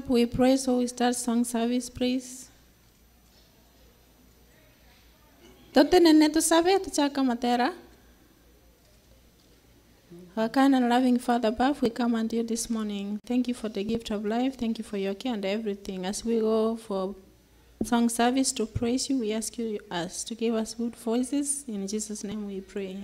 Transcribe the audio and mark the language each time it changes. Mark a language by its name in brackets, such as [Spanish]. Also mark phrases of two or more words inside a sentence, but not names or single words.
[English] We pray so we start song service, please. Tote nene tu sabe tu chaka matera. Our kind and loving Father above, we come unto you this morning. Thank you for the gift of life. Thank you for your care and everything. As we go for song service to praise you, we ask you to give us good voices. In Jesus' name we pray.